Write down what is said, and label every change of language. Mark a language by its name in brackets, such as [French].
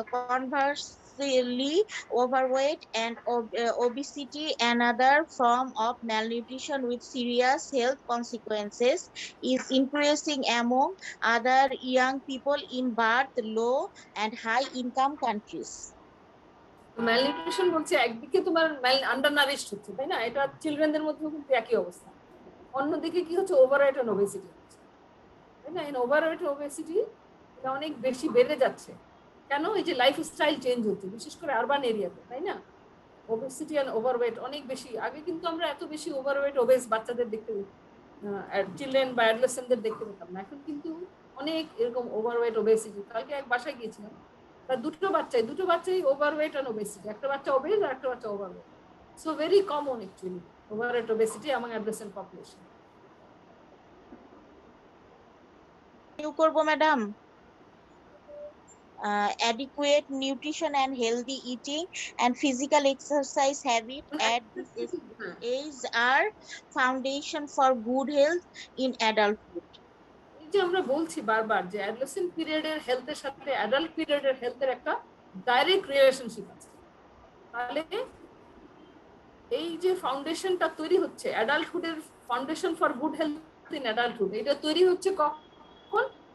[English] Conversely, overweight and obesity, another form of malnutrition with serious health consequences, is increasing among other young people in both low and high income countries. [Bangla] Malnutrition বলছে একদিকে তোমার আন্ডারনারিশড হচ্ছে, তাই না? এটা চিলড্রেনদের মধ্যেও কিন্তু একই অবস্থা। অন্যদিকে কি হচ্ছে, ওভারওয়েট এন্ড ওবেসিটি হচ্ছে, তাই না? এই ওভারওয়েট ওবেসিটি এটা অনেক বেশি বেড়ে যাচ্ছে। কেন? এই যে লাইফস্টাইল চেঞ্জ হচ্ছে, বিশেষ করে আরবান এরিয়াতে, তাই না? ওবেসিটি এন্ড ওভারওয়েট অনেক বেশি। আগে কিন্তু আমরা এত বেশি ওভারওয়েট ওবেস বাচ্চাদের দেখতে চিলড্রেন বা অ্যাডোলেসেন্টদের দেখতে পেতাম না। এখন কিন্তু অনেক এরকম ওভারওয়েট ওবেসিটি। কালকে এক বাসায় গিয়েছিলাম, তার দুটো বাচ্চাই ওভারওয়েট এন্ড ওবেসিটি, একটা বাচ্চা ওবেস আর একটা বাচ্চা overweight. [English] So very common actually overweight obesity among adolescent population. [Bangla] You করবো madam. [English] Adequate nutrition and healthy eating and physical exercise habits at this age are foundation for good health in adulthood. [Bangla] এই যে আমরা বলছি বারবার যে adolescent পিরিয়ডের হেলথের সাথে অ্যাডাল্ট পিরিয়ডের হেলথের একটা ডাইরেক্ট রিলেশনশিপ আছে। তাহলে এই যে ফাউন্ডেশনটা তৈরি হচ্ছে অ্যাডাল্টহুডের [English] foundation for good health in adulthood, [Bangla] এটা তৈরি হচ্ছে কখন?